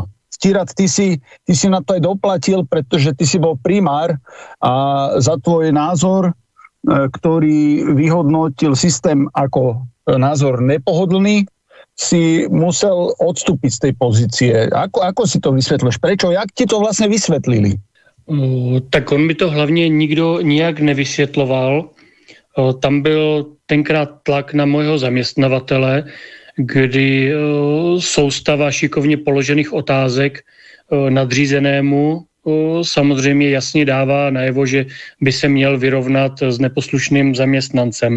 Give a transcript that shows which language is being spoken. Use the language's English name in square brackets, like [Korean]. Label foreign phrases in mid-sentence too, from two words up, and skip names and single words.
[Slovak] Stírat, ty si na to aj doplatil, pretože ty si bol primár a za tvoj názor, ktorý vyhodnotil systém ako názor nepohodlný, si musel odstúpiť z tej pozície. Ako si to vysvetľuješ? Prečo? Jak ti to vlastne vysvetlili? [Czech] Tak on mi to hlavně nikdo nijak nevysvětloval. Tam byl tenkrát tlak na mojho zaměstnavatele, kdy soustava šikovně položených otázek nadřízenému samozřejmě jasně dává najevo, že by se měl vyrovnat s neposlušným zaměstnancem.